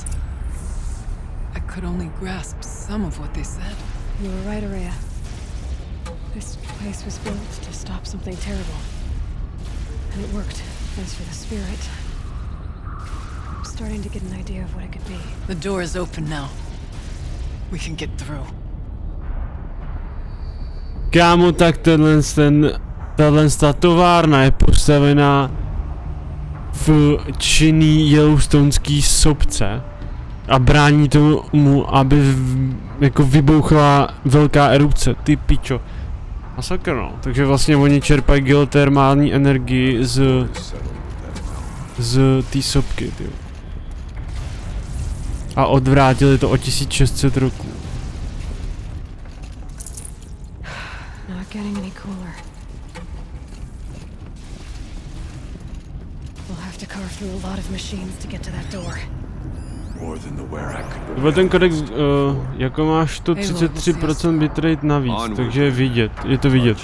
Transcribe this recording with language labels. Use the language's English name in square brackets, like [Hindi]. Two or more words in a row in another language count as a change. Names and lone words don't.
[English] I could only grasp some of what they said. You were right, Araya. This place was built to stop something terrible. And it worked. As for the spirit, I'm starting to get an idea of what it could be. The door is open now. We can get through. [Czech] Kámo, tak tahle továrna je postavená v činný yellowstonský sopce. A brání tomu, aby jako vybouchla velká erupce, ty pičo. Masakr, no. Takže vlastně oni čerpají geotermální energii z té sopky, ty. A odvrátili to o 1600 roků. [English] Not getting any cooler. We'll have to carve through a lot of machines to get to that door. More than the Werak. [Czech] To byl ten kodex, jako máš to 33% bitrate navíc, takže je vidět, je to vidět.